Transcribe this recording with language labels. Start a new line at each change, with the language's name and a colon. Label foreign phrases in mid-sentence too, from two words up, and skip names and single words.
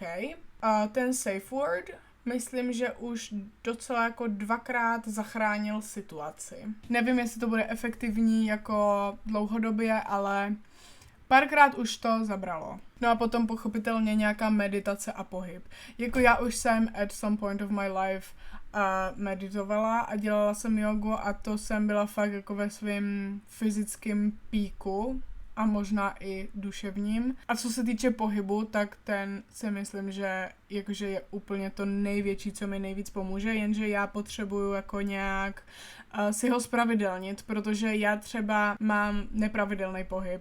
Czech: A ten
English: safe word,
Czech: myslím, že už docela jako 2krát zachránil situaci. Nevím, jestli to bude efektivní jako dlouhodobě, ale párkrát už to zabralo. No a potom pochopitelně nějaká meditace a pohyb. Jako já už jsem
English: at some point of my life
Czech: meditovala a dělala jsem jogu a to jsem byla fakt jako ve svém fyzickém píku a možná i duševním. A co se týče pohybu, tak ten si myslím, že jakože je úplně to největší, co mi nejvíc pomůže, jenže já potřebuju jako nějak si ho spravidelnit, protože já třeba mám nepravidelný pohyb.